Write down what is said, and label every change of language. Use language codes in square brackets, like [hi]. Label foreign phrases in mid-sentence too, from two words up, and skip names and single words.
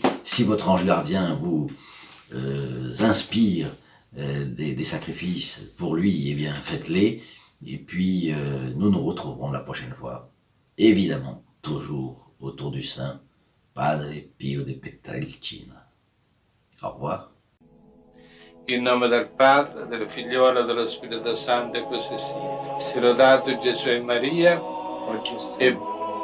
[fr] Si votre ange gardien vous inspire des sacrifices pour lui, eh bien faites-les. Et puis nous nous retrouverons la prochaine fois, évidemment, toujours autour du Saint Padre Pio de Pietrelcina. Au revoir. [it] In nome del Padre, del Figliolo e dello Spirito Santo, e così sia. Sia lodato Gesù e Maria, e